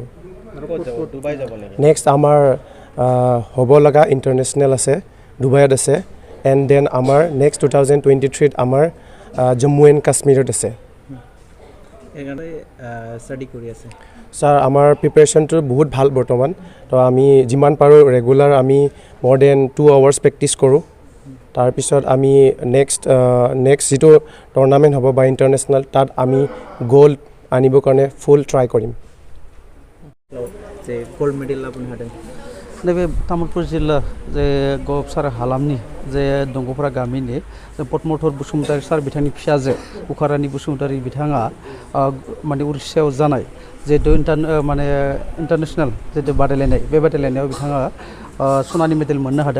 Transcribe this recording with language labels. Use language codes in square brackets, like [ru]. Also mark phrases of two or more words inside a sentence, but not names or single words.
[as] নেক্সট আমাৰ হ'ব লগা ইণ্টাৰনেশ্যনেল আছে, ডুবাইত আছে, [en] and then [as] আমাৰ নেক্সট 2023 আমাৰ জম্মু এণ্ড কাশ্মীৰত আছে। ছাৰ আমাৰ প্ৰিপেৰেশ্যনটো বহুত ভাল বৰ্তমান। তো আমি যিমান পাৰোঁ ৰেগুলাৰ আমি [en] more than 2 hours practice [as] কৰোঁ। তাৰপিছত আমি নেক্সট যিটো টুৰ্ণামেণ্ট হ'ব বা ইণ্টাৰনেশ্যনেল তাত আমি গ'ল্ড আনিবৰ কাৰণে [en] full try [as] কৰিম। [en] gold medal [brx] लाबोनो हादों नैबे तामुलपुर जिल्ला जे गबसार हालामनि जे दंग'फोरा गामिनि पद्मधर बसुमतारी सार बिथांनि फिसाजो उखारानि बसुमतारी बिथाङा माने उरिष्याव जानाय जिहेतु माने इन्टारनेशनेल जिहेतु बादायलायनाय बे बादायलायनायाव बिथाङा सनानि मेडेल मोननो हादों।